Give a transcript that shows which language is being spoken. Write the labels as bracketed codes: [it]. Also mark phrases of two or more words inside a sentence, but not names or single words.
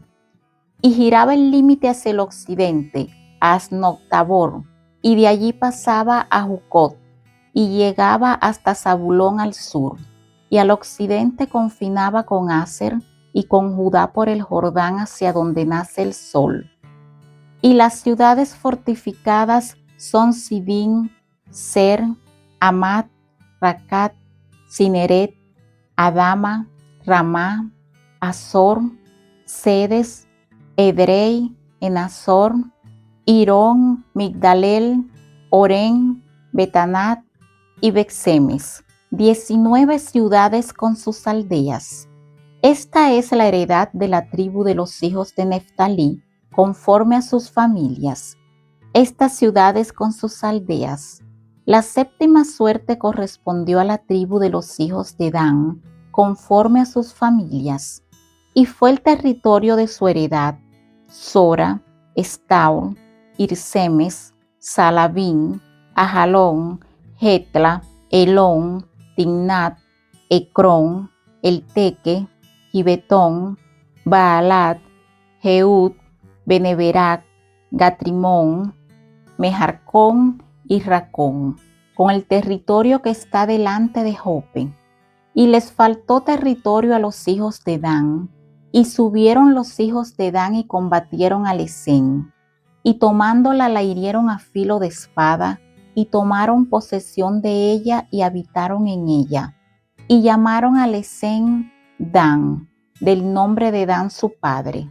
[es] Y giraba el límite hacia el occidente, a Asnot-Tabor, y de allí pasaba a Jucot, y llegaba hasta Zabulón al sur, y al occidente confinaba con Aser y con Judá por el Jordán hacia donde nace el sol. Y las ciudades fortificadas son Sidín, Ser, Amat, Racat, Cineret, Adama, Ramá, Azor, Sedes, Edrei, Enazor, Irón, Migdalel, Orén, Betanat y Bexemes, 19 ciudades con sus aldeas. Esta es la heredad de la tribu de los hijos de Neftalí, conforme a sus familias. Estas ciudades con sus aldeas. La séptima suerte correspondió a la tribu de los hijos de Dan, conforme a sus familias, y fue el territorio de su heredad: Sora, Estaol, Irsemes, Salabín, Ajalón, Jetla, Elón, Timnat, Ecrón, Elteque, Gibetón, Baalat, Jeúd, Beneberac, Gatrimón, Mejarcón y Racón, con el territorio que está delante de Jope. Y les faltó territorio a los hijos de Dan, y subieron los hijos de Dan y combatieron a Lesén, y tomándola la hirieron a filo de espada, y tomaron posesión de ella y habitaron en ella, y llamaron a Lesén Dan, del nombre de Dan su padre.